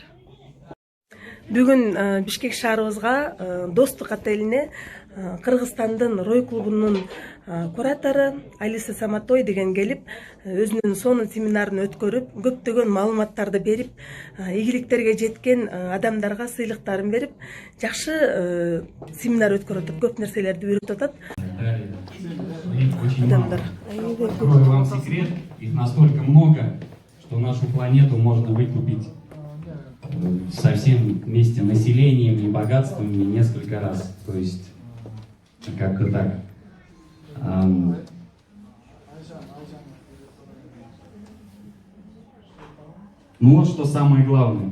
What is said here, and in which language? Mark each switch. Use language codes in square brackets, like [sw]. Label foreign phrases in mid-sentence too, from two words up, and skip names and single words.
[ky] Бүгүн Бишкек шаарыбызга Достук отелине Кыргызстандын Рой клубунун куратору Алиса Саматой деген келип, өзүнүн сонун семинарын өткөрүп, көптөгөн маалыматтарды берип, ийгиликтерге жеткен адамдарга сыйлыктарын берип, жакшы семинар өткөрүп атат, көп нерселерди үйрөтүп атат. Адамдар. [ru] Открою вам секрет, их настолько много, что нашу планету можно выкупить со всем вместе населением и богатствами несколько раз. То есть как-то так. Ну вот что самое главное.